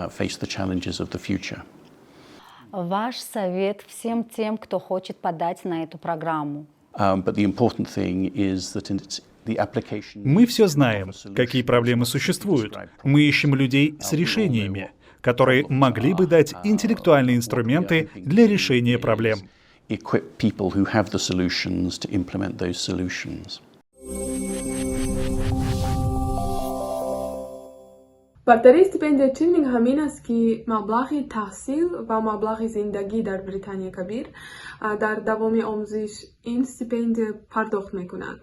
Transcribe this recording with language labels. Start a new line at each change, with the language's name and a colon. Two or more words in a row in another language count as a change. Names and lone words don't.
Russian: Ваш совет всем тем, кто хочет подать на эту программу? Мы все знаем, какие проблемы существуют. Мы ищем людей с решениями, которые могли бы дать интеллектуальные инструменты для решения проблем.
Tajik: бартарии стипендияи Чивнинг ҳамин аст ки маблағи таҳсил ва маблағи зиндагӣ дар Британияи Кабир дар давоми омӯзиш ин стипендия пардохт мекунад.